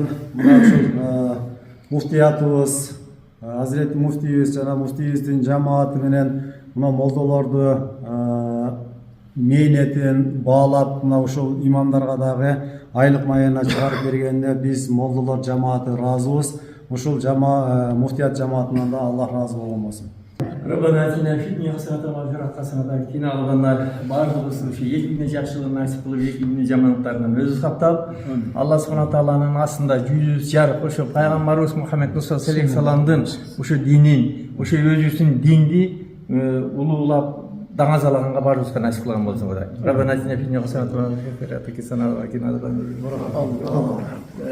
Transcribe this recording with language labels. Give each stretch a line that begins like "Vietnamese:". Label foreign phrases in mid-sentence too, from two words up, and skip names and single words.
Kyrgyz: Мына ушул муфтиятыбыз, Азирети муфтийибиз жана муфтийибиздин жамааты менен мына молдолорду мээнетин баалап, мына ушул имамдарга дагы айлык майына чыгарып бергенине биз молдолор жамааты ыраазыбыз. Ушул муфтият жамаатынан да Аллах ыраазы болгон болсун.
Arabic: ربنا آتنا في الدنيا حسنة وفي الآخرة حسنة وقنا عذاب النار.
Kyrgyz: Бардыгыбыз ушу эки күндө жакшылыгын насип кылып, эки күндө жамандыктарынан өзү каптап, Алла субхана тааланын астында жүзүбүз жарык ошо пайгамбарыбыз Мухаммед Муса
Arabic: صلى الله عليه
Kyrgyz: вассаламдын ошо динин, ошо өзүбүздүн динди улуулап даңазалаганга баарыбызга насип кылган болсун.
Arabic: ربنا آتنا في الدنيا حسنة وفي الآخرة حسنة وقنا عذاب النار.